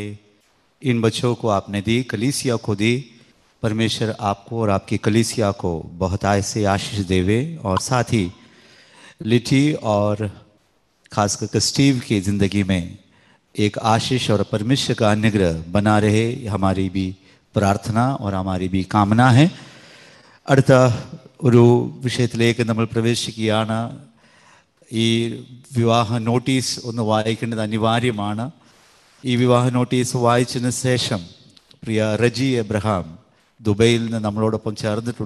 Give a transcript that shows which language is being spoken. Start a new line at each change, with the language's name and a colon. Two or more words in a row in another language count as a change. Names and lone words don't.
Hindi: इन बच्चों को आपने दी, कलीसिया को दी। परमेश्वर आपको और आपकी कलीसिया को बहुत ऐसे आशीष देवे, और साथ ही लिटी और खास करके स्टीव की ज़िंदगी में एक आशीष और परमेश्वर का अनुग्रह बना रहे, हमारी भी प्रार्थना और हमारी भी कामना है.
Malayalam: അടുത്ത ഒരു വിഷയത്തിലേക്ക് നമ്മൾ പ്രവേശിക്കുകയാണ്. ഈ വിവാഹ നോട്ടീസ് ഒന്ന് വായിക്കേണ്ടത് അനിവാര്യമാണ്. ഈ വിവാഹ നോട്ടീസ് വായിച്ചതിന് ശേഷം പ്രിയ റജി എബ്രഹാം ദുബൈയിൽ നിന്ന് നമ്മളോടൊപ്പം ചേർന്നിട്ടുണ്ട്.